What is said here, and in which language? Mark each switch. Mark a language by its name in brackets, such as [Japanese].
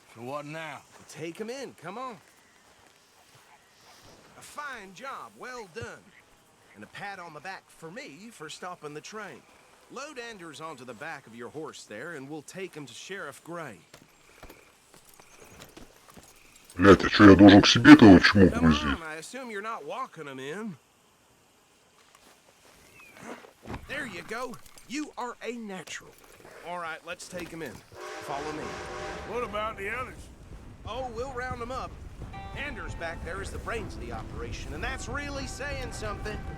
[English] So what now? Take him in, come on. A fine job, well done. And a pat on the back for me for stopping the train. Load Anders onto the back of your horse there, and we'll take him to Sheriff Gray. [Russian] Блять, а что, я должен к себе этого чмок [English] Come [Russian] грузить? [English] on, I assume you're not walking him in. There you go. You are a natural. All right, let's take him in. Follow me. What about the others? Oh, we'll round them up. Anders back there is the brains of the operation, and that's really saying something.